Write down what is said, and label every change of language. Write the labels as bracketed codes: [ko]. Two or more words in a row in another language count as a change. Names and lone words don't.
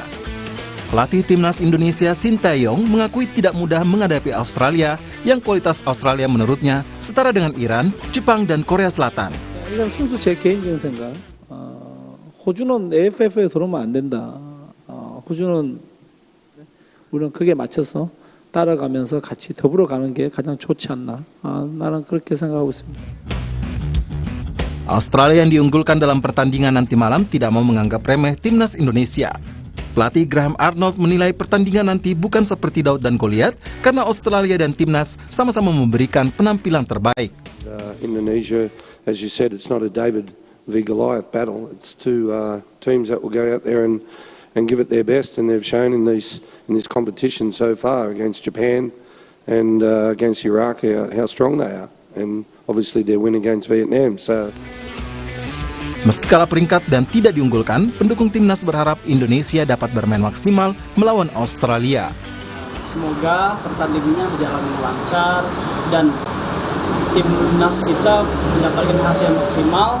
[id] Pelatih timnas Indonesia Shin Tae-yong mengakui tidak mudah menghadapi Australia yang kualitas Australia menurutnya setara dengan Iran, Jepang, dan Korea Selatan. [ko] 일단 순수 제 개인적인 생각, 호주는 AFF에 들어오면 안 된다. 호주는 우리는 그게 맞춰서 따라가면서 같이 더불어 가는 게 가장 좋지 않나. 나는 그렇게 생각하고 있습니다. [id] Australia yang diunggulkan dalam pertandingan nanti malam tidak mau menganggap remeh timnas Indonesia. Pelatih Graham Arnold menilai pertandingan nanti bukan seperti Daud dan Goliat karena Australia dan timnas sama-sama memberikan penampilan terbaik. [en] Indonesia, as you said, it's not a David v Goliath battle. It's two teams that will go out there and give it their best, and they've shown in this competition so far against Japan and against Iraq how strong they are, and obviously their win against Vietnam. So. [id] Meski kalah peringkat dan tidak diunggulkan, pendukung timnas berharap Indonesia dapat bermain maksimal melawan Australia. Semoga pertandingannya berjalan lancar dan timnas kita mendapatkan hasil yang maksimal.